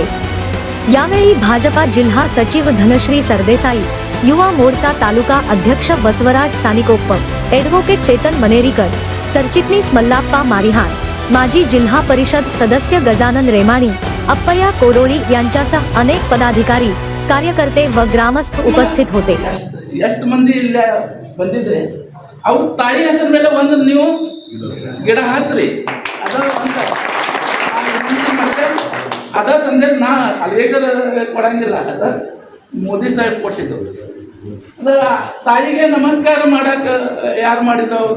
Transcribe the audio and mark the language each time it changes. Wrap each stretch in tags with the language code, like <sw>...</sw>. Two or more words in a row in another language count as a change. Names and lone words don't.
<mr>यावेळी भाजपा जिल्हा सचिव धनश्री सरदेसाई, युवा मोर्चा तालुका अध्यक्ष बसवराज सानिकोप्प, ॲडव्होकेट चेतन मनेरीकर, सरचिटणीस मल्लाप्पा मारिहान, माजी जिल्हा परिषद सदस्य गजानन रेमाणी, अप्पय्या कोरोळी यांच्यासह अनेक पदाधिकारी, कार्यकर्ते व ग्रामस्थ उपस्थित होते।</mr> <kn>ಎಷ್ಟು ಮಂದಿ ಇಲ್ಲಿ ಬಂದಿದ್ರೆ ಅವ್ರ ತಾಯಿ ಹೆಸರ ಮೇಲೆ ಒಂದು ನೀವು ಗಿಡ ಹಚ್ಚ್ರಿ, ಅದ ಸಂದೇಶ ನಾ ಹಲ್ಗೇಕರ್ ಕೊಡಂಗಿಲ್ಲ, ಅದ ಮೋದಿ ಸಾಹೇಬ್ ಕೊಟ್ಟಿದ್ದು। ಅದ ತಾಯಿಗೆ ನಮಸ್ಕಾರ ಮಾಡಕ ಯಾರು ಮಾಡಿದವರು?</kn>